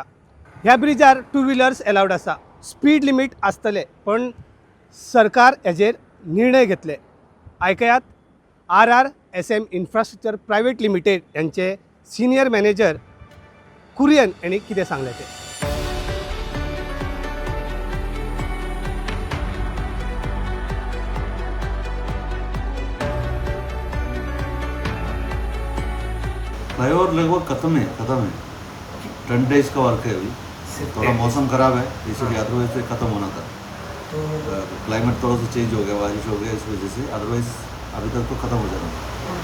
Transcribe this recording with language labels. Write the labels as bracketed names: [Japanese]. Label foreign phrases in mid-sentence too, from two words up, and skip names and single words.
[Konkani] ह्या ब्रिजार 2 व्हिलर्स एलावड आसा, [English] speed limit [Konkani] आसतले, पण सरकार हेजेर निर्णय घेतले। आयकयात RRSM इन्फ्रास्ट्रक्चर प्रायवेट लिमिटेड यांचे सिनियर मॅनेजर कुरियन यांनी कितें सांगलें ते। [Hindi] फ्लाईओवर लगभग खत्म है 10 डेज का वर्क है अभी। थोड़ा मौसम ख़राब है इसलिए अदरवाइज से ख़त्म होना था, तो क्लाइमेट थोड़ा सा चेंज हो गया, बारिश हो गया, इस वजह से अदरवाइज अभी तक तो ख़त्म हो जाना था।